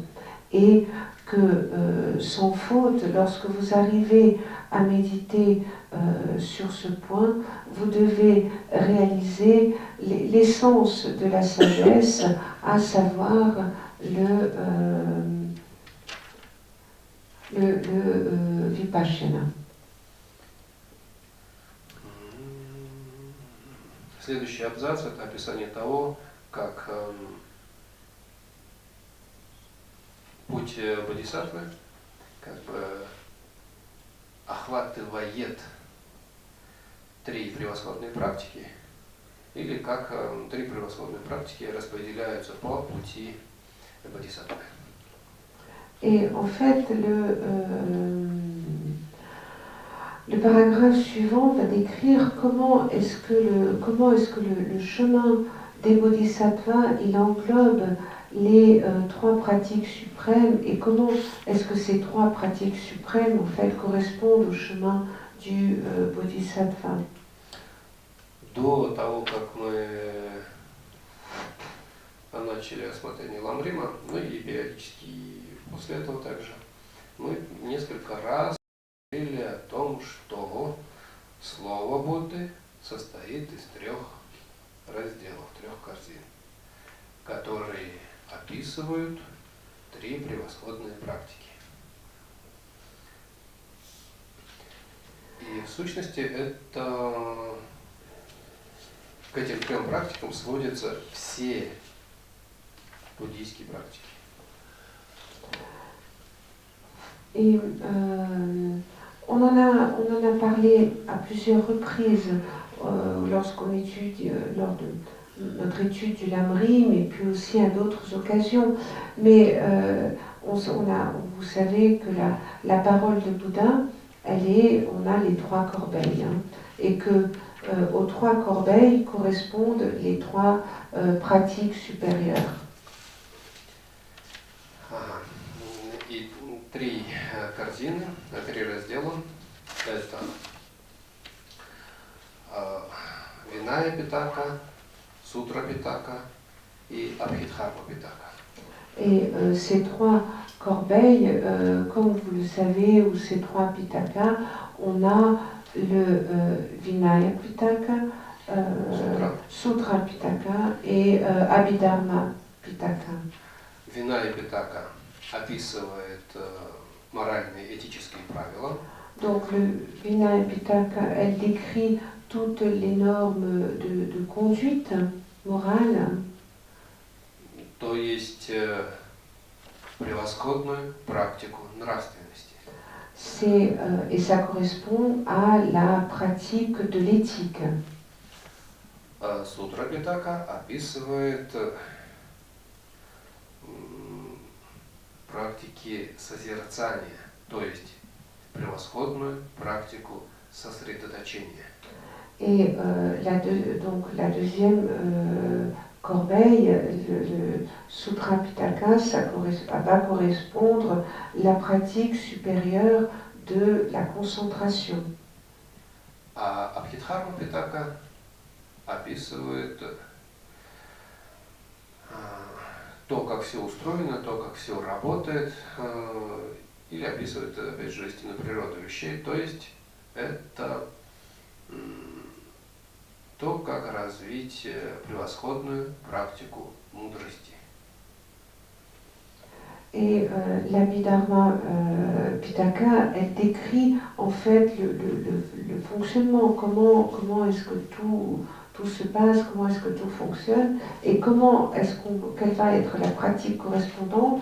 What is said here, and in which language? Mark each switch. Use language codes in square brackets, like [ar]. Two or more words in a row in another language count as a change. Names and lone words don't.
[fr] Et que sans faute, lorsque vous arrivez à méditer sur ce point, vous devez réaliser l'essence de la sagesse, à savoir le vipassana. [ru] Следующий абзац – это описание того, как путь бодхисаттвы как бы охватывает 3 превосходные практики, или как 3 превосходные практики распределяются по пути бодхисаттвы. [fr] Et en fait, le paragraphe suivant va décrire comment est-ce que le chemin des bodhisattvas, il englobe les 3 pratiques suprêmes, et comment est-ce que ces 3 pratiques suprêmes en fait correspondent au chemin du bodhisattva. [ru] До того, как мы начали рассмотрение Ламрима, ну и периодически после этого также, мы несколько раз говорили о том, что слово Будды состоит из 3 разделов, 3 корзин, которые описывают 3 превосходные практики. И в сущности к этим 3 практикам сводятся все буддийские практики. [fr] Et on en a parlé à plusieurs reprises lorsqu'on étudie, lors de notre étude du Lamrim, et puis aussi à d'autres occasions. Mais vous savez que la parole de Bouddha, on a les 3 corbeilles, hein, et que aux 3 corbeilles correspondent les 3 pratiques supérieures. [ru] И 3 корзины, 3 раздела – это Виная Питака, Сутра Питака и Абхидхарма Питака. [fr] Et ces 3 corbeilles, comme vous le savez, ou ces 3 pitakas, on a le Vinaya Pitaka, Sutra Pitaka et Abhidharma Pitaka. [ru] Виная Питака описывает моральные этические правила. [fr] Donc le Vinaya Pitaka, elle décrit toutes les normes de conduite morale. [ru] То есть превосходную практику нравственности. [fr] Et ça correspond à la pratique de l'éthique. [ru] Сутра Питака описывает практики созерцания, то есть превосходную практику сосредоточения. [fr] Et donc la deuxième corbeille, le Sutra Pitaka, ça va correspondre à la pratique supérieure de la concentration. [ru] А Абхидхарма Питака описывает то, как все устроено, то, как все работает, или описывает, опять же, истинную природу вещей, то есть это то, как развить превосходную практику мудрости. [fr] Et l'Abhidharma Pitaka, elle décrit en fait le fonctionnement, comment est-ce que tout se passe, comment est-ce que tout fonctionne, et quelle va être la pratique correspondante.